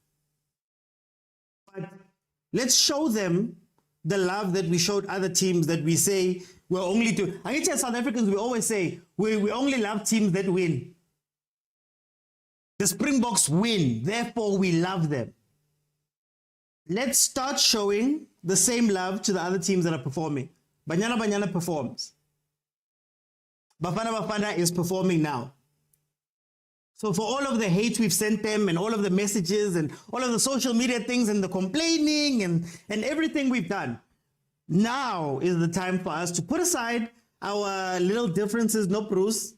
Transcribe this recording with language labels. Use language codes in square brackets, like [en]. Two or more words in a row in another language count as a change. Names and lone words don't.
[en] But let's show them the love that we showed other teams that we say we're only to. I guess as South Africans, we always say we only love teams that win. The Springboks win, therefore we love them. Let's start showing the same love to the other teams that are performing. Banyana Banyana performs. Bafana Bafana is performing now. So for all of the hate we've sent them and all of the messages and all of the social media things and the complaining and everything we've done, now is the time for us to put aside our little differences. No, Bruce.